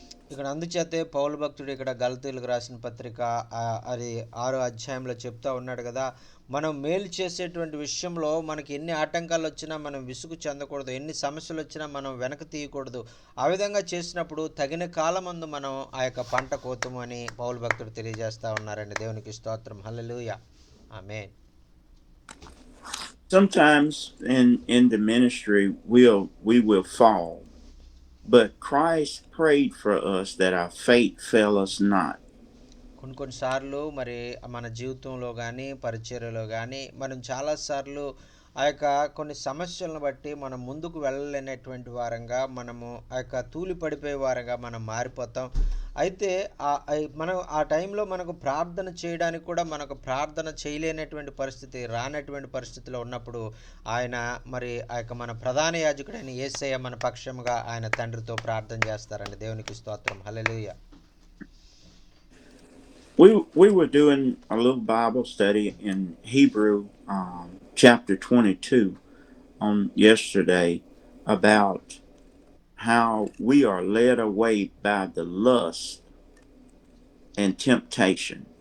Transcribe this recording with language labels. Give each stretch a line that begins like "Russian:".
Telugu: ఇక్కడ అందుచేతే పౌలు భక్తుడు ఇక్కడ గలతీయులకు రాసిన పత్రిక అది 6వ అధ్యాయంలో చెప్తా ఉన్నాడు కదా, మనం మేలు చేసేటువంటి విషయంలో మనకి ఎన్ని ఆటంకాలు వచ్చినా మనం విసుగు చెందకూడదు, ఎన్ని సమస్యలు వచ్చినా మనం వెనక తీయకూడదు. ఆ విధంగా చేసినప్పుడు తగిన కాలమందు మనం ఆ యొక్క పంట కోతుము అని పౌలు భక్తుడు తెలియజేస్తా ఉన్నారండి. దేవునికి స్తోత్రం. హల్లెలూయా. ఆమేన్.
English: Sometimes in the ministry we will fall, but Christ prayed for us that our faith fail us not.
Telugu: కొన్నిసార్లు మరి మన జీవితంలో కానీ పరిచర్యలో కానీ మనం చాలాసార్లు ఆ యొక్క కొన్ని సమస్యలను బట్టి మనం ముందుకు వెళ్ళలేనటువంటి వారంగా మనము ఆ యొక్క తూలి పడిపోయే వారంగా మనం మారిపోతాం. అయితే మనం ఆ టైంలో మనకు ప్రార్థన చేయడానికి కూడా మనకు ప్రార్థన చేయలేనటువంటి పరిస్థితి, రానటువంటి పరిస్థితిలో ఉన్నప్పుడు ఆయన మరి ఆ యొక్క మన ప్రధాన యాజకుడైన యేసయ్య మన పక్షముగా ఆయన తండ్రితో ప్రార్థన చేస్తారండి. దేవునికి స్తోత్రం. హల్లెలూయా.
English: We were doing a little Bible study in Hebrew chapter 22 on yesterday about how we are led away by the lust and temptation.